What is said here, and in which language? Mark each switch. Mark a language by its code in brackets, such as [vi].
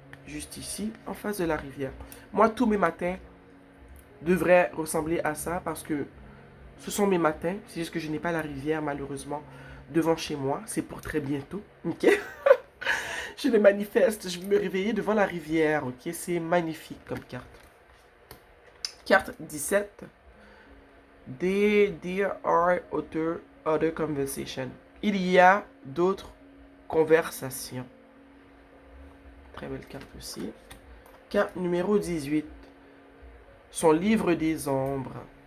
[fr] Juste ici, en face de la rivière. Moi, tous mes matins devraient ressembler à ça parce que ce sont mes matins. C'est juste que je n'ai pas la rivière, malheureusement, devant chez moi. C'est pour très bientôt. Ok? Je le manifeste. Je vais me réveiller devant la rivière. Ok? C'est magnifique comme carte. Carte 17. [en] There are other conversations. [fr] Il y a d'autres conversations. Très belle carte aussi. Carte numéro 18. Son livre des ombres.